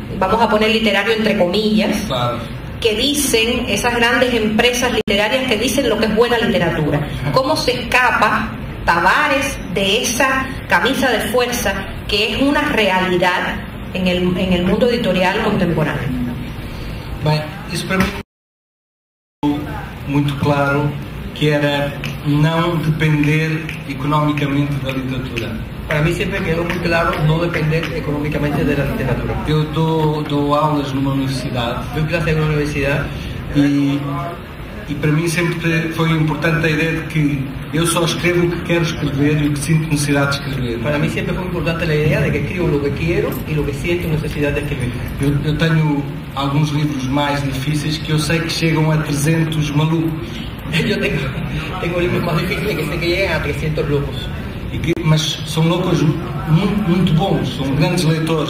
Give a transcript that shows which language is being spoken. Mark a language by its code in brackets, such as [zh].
[es] Vamos a poner literario entre comillas. Claro. Que dicen, esas grandes empresas literarias que dicen lo que es buena literatura. ¿Cómo se escapa Tavares de esa camisa de fuerza que es una realidad en el mundo editorial contemporáneo? [pt] Bem, isso para mim é muito claro, que era não depender economicamente da literatura. [es] Para mí siempre quedó muy claro no depender económicamente de la literatura. [pt] Eu dou aulas numa universidade [es] Doy clase en una universidad [pt] e para mim sempre foi importante a ideia de que eu só escrevo o que quero escrever e o que sinto necessidade de escrever. [es] Para mí siempre fue importante la idea de que escribo lo que quiero y lo que siento necesidad de escribir. [pt] Eu tenho alguns livros mais difíceis que eu sei que chegam a 300 malucos. [es] Yo tengo libros más difíciles que sé que llegan a 300 locos. [pt] Mas são loucos muito bons, são grandes leitores.